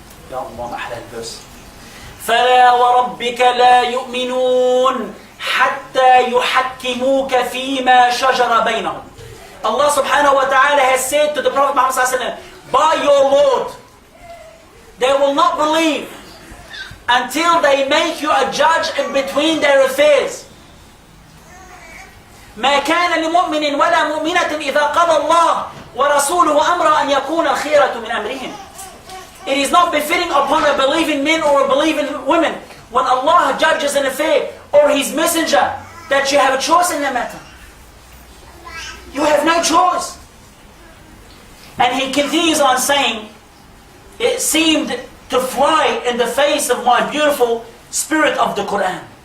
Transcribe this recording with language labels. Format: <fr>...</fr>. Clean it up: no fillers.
<ar>Ya Allah, ma ahla al-verse. فَلَا وَرَبِّكَ لَا يُؤْمِنُونَ حَتَّى يُحَكِّمُوكَ فِي مَا شَجَرَ بَيْنَهُمْ.</ar> <en>Allah subhanahu wa ta'ala has said to the Prophet Muhammad sallallahu alayhi wa sallam, by your Lord, they will not believe until they make you a judge in between their affairs.</en> <ar>ما كان لمؤمن ولا مؤمنة إذا قضى الله ورسوله أمر أن يكون الخيرة من أمرهم.</ar> <en>It is not befitting upon a believing man or a believing woman when Allah judges an affair or His messenger that you have a choice in the matter. You have no choice. And he continues on saying, it seemed to fly in the face of my beautiful spirit of the Quran.</en>